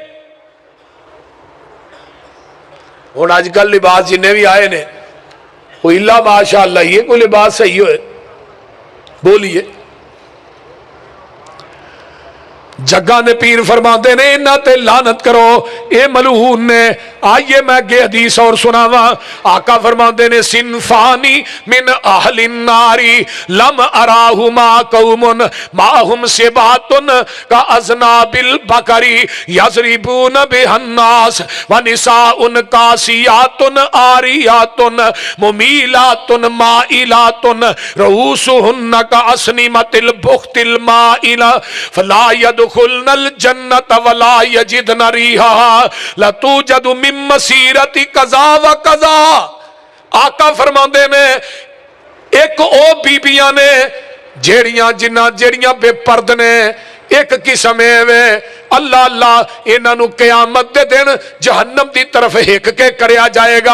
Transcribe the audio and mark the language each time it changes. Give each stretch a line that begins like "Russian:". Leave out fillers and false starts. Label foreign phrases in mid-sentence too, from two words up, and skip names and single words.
Punjabi: ہُن اجکل لباس جنے وی آئے نے وہ
Arabic: إلا ما شاء الله
Punjabi: ہی ہے، کوئی لباس صحیح ہوئے بولیے. جگاں دے پیر فرماتے نے انہاں تے لعنت کرو، یہ ملعون نے. آئیے میں اگے حدیث اور سناواں. آقا فرماتے نے
Arabic: صنفان من أهل النار لم أرهما قوم معهم سياط كأذناب البقر يضربون بها الناس و نساء كاسيات عاريات مميلات مائلات رؤوسهن كأسنمة البخت المائلة فلا يدخلن الجنة ولا يجدن ريحها لتوجد من مسيرة كذا و كذا.
Punjabi: آقا فرماتے نے اک او بیبیاں نے جیڑیاں بے پرد نے، اک قسم وے اللہ اللہ انہاں نوں قیامت دے دن جہنم کی طرف ہک کے کریا جائے گا.